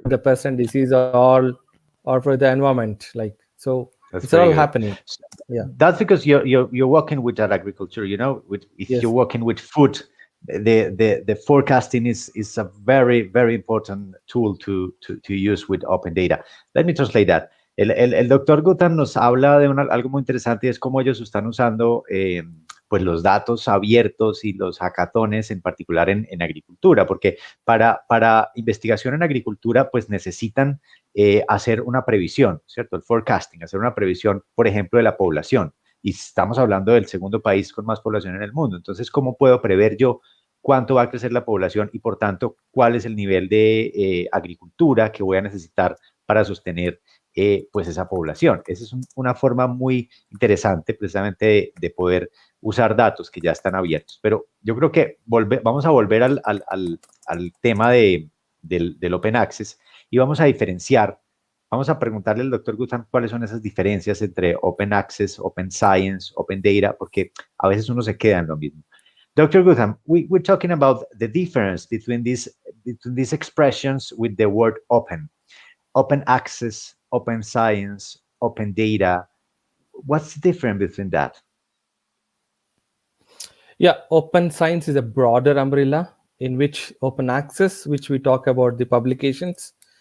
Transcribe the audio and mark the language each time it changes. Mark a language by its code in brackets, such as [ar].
[en] The pest and disease are all for the environment, like, so That's it's all good. happening. Yeah, that's because you're working with that agriculture, you know, if yes. you're working with food, the forecasting is a very, very important tool to use with open data. Let me translate that. [es] El doctor Gutam nos habla de algo muy interesante, y es cómo ellos están usando pues los datos abiertos y los hackatones en particular en agricultura, porque para investigación en agricultura pues necesitan hacer una previsión, ¿cierto? El forecasting, hacer una previsión, por ejemplo, de la población. Y estamos hablando del segundo país con más población en el mundo. Entonces, ¿cómo puedo prever yo cuánto va a crecer la población y, por tanto, cuál es el nivel de agricultura que voy a necesitar para sostener pues esa población. Esa es una forma muy interesante precisamente de poder usar datos que ya están abiertos. Pero yo creo que vamos a volver al tema del Open Access y vamos a diferenciar. Vamos a preguntarle al doctor Gutam cuáles son esas diferencias entre Open Access, Open Science, Open Data, porque a veces uno se queda en lo mismo. [en] Dr. Gutam, we're talking about the difference between these expressions with the word open. Open access, open science, open data. What's the difference between that? Yeah, open science is a broader umbrella in which open access, which we talk about the publications.